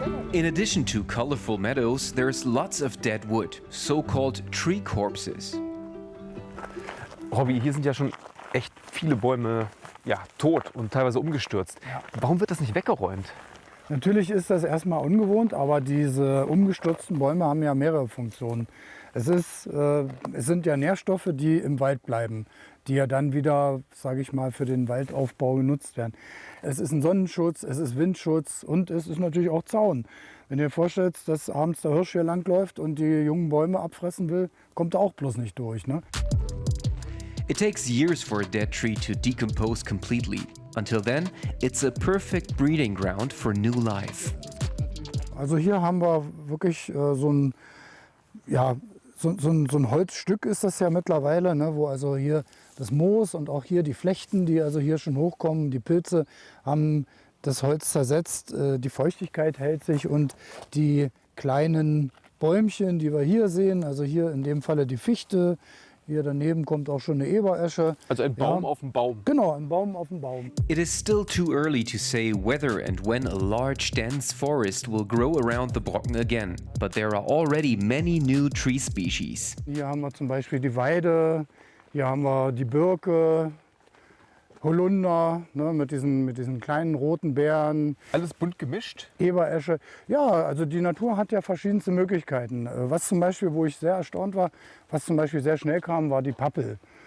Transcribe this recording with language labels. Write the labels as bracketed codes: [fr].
[en] In addition to colorful meadows, there's lots of dead wood, so-called tree corpses. [de] Robby, hier sind ja schon echt viele Bäume tot und teilweise umgestürzt. Warum wird das nicht weggeräumt? Natürlich ist das erstmal ungewohnt, aber diese umgestürzten Bäume haben ja mehrere Funktionen. Es sind ja Nährstoffe, die im Wald bleiben, die ja dann wieder, sage ich mal, für den Waldaufbau genutzt werden. Es ist ein Sonnenschutz, es ist Windschutz und es ist natürlich auch Zaun. Wenn ihr euch vorstellt, dass abends der Hirsch hier langläuft und die jungen Bäume abfressen will, kommt er auch bloß nicht durch, ne? [en] It takes years for a dead tree to decompose completely. Until then, it's a perfect breeding ground for new life. [de] Also hier haben wir wirklich so ein Holzstück ist das ja mittlerweile, ne, wo also hier das Moos und auch hier die Flechten, die also hier schon hochkommen, die Pilze haben das Holz zersetzt, die Feuchtigkeit hält sich und die kleinen Bäumchen, die wir hier sehen, also hier in dem Falle die Fichte, hier daneben kommt auch schon eine Eberesche. Also ein Baum auf dem Baum. Genau, ein Baum auf dem Baum. [en] It is still too early to say whether and when a large dense forest will grow around the Brocken again, but there are already many new tree species. [de] Hier haben wir zum Beispiel die Weide, hier haben wir die Birke, Holunder, ne, mit diesen kleinen roten Beeren. Alles bunt gemischt? Eberesche. Ja, also die Natur hat ja verschiedenste Möglichkeiten. Was zum Beispiel, wo ich sehr erstaunt war, was zum Beispiel sehr schnell kam, war die Pappel.